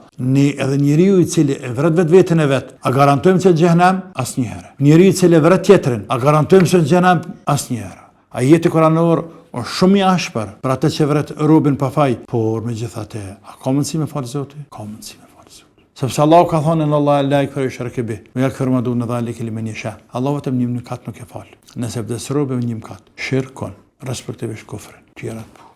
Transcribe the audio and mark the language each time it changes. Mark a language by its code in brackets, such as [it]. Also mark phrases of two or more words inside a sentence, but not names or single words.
[sq] Ne edhe njeriu i cili e vret vetën e vet, a garantojmë se xhenem? Asnjëherë. Njeriu i cili e vret tjetrin, a garantojmë se xhenem? Asnjëherë. Ajeti kuranor është shumë i ashpër për atë që vret robën pa faj, por megjithatë, a ka mundësi me falë Zoti? Ka mundësi me falë Zoti. Sepse Allahu ka thënë në [ar] الله لا يكفر شركا به ويكفر ما دون ذلك لمن يشاء. [sq] Allahu vetëm një mëkat nuk e fal. Nëse vdes robi me një mëkat, shirkon, respektivisht kufrin, tjerat